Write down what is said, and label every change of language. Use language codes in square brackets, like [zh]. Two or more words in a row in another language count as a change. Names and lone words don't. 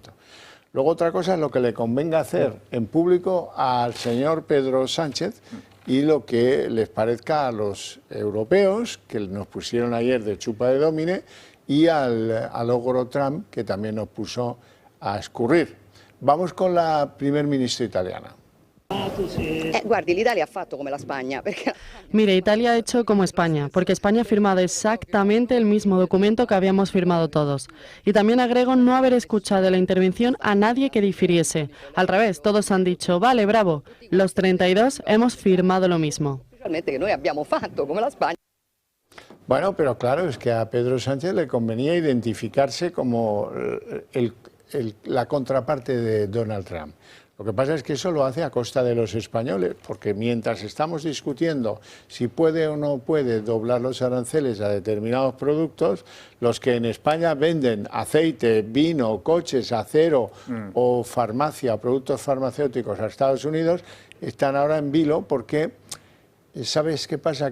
[es] Luego otra cosa es lo que le convenga hacer en público al señor Pedro Sánchez y lo que les parezca a los europeos, que nos pusieron ayer de chupa de domine, y al ogro Trump, que también nos puso a escurrir. Vamos con la primer ministra italiana. [it] Guardi, l'Italia ha fatto come la Spagna. [es] Mire, Italia ha hecho como España, porque España ha firmado exactamente el mismo documento que habíamos firmado todos. Y también agrego no haber escuchado en la intervención a nadie que difiriese. Al revés, todos han dicho, vale, bravo, los 32 hemos firmado lo mismo. [it] Que noi abbiamo fatto come la Spagna. [es] Bueno, pero claro, es que a Pedro Sánchez le convenía identificarse como la contraparte de Donald Trump. Lo que pasa es que eso lo hace a costa de los españoles, porque mientras estamos discutiendo si puede o no puede doblar los aranceles a determinados productos, los que en España venden aceite, vino, coches, acero o farmacia, productos farmacéuticos a Estados Unidos, están ahora en vilo porque, ¿sabes qué pasa?